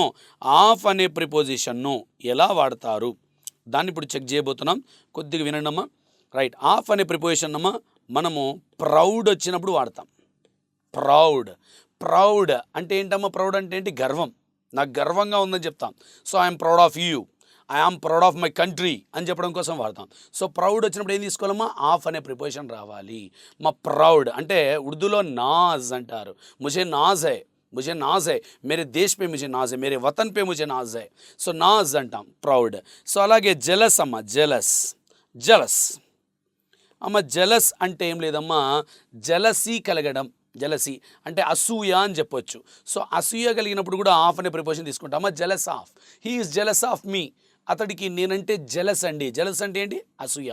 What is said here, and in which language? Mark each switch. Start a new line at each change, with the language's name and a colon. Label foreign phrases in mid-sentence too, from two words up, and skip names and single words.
Telugu: ఆఫ్ అనే ప్రిపోజిషన్ను ఎలా వాడతారు దాన్ని ఇప్పుడు చెక్ చేయబోతున్నాం. కొద్దిగా వినండి అమ్మా. రైట్, ఆఫ్ అనే ప్రిపోజిషన్ అమ్మా మనము ప్రౌడ్ వచ్చినప్పుడు వాడతాం. ప్రౌడ్, ప్రౌడ్ అంటే ఏంటమ్మా? ప్రౌడ్ అంటే ఏంటి? గర్వం. నాకు గర్వంగా ఉందని చెప్తాం. సో
English: I'm proud of you, I am proud of my country
Telugu: అని చెప్పడం కోసం వాడతాం. సో ప్రౌడ్ వచ్చినప్పుడు ఏం తీసుకోవాలమ్మా? ఆఫ్ అనే ప్రిపోజిషన్ రావాలి. మా ప్రౌడ్ అంటే ఉర్దూలో నాజ్ అంటారు.
Hindi: मुझे नाज है, मुझे नाज है, मेरे देश पे मुझे नाज है, मेरे वतन पे मुझे नाज है.
Telugu: సో నాజ్ అంటాం, ప్రౌడ్. సో అలాగే జెలస్ అమ్మ, జెలస్, జెలస్ అమ్మ. జెలస్ అంటే ఏం లేదమ్మా, జెలసీ కలగడం. జెలసీ అంటే అసూయ అని చెప్పొచ్చు. సో అసూయ కలిగినప్పుడు కూడా ఆఫ్ అనే ప్రిపోజిషన్ తీసుకుంటాం. అమ్మ
English: jealous of, he is jealous of me.
Telugu: అతడికి నేనంటే జెలస్ అండి. జెలస్ అంటే ఏంటి? అసూయ.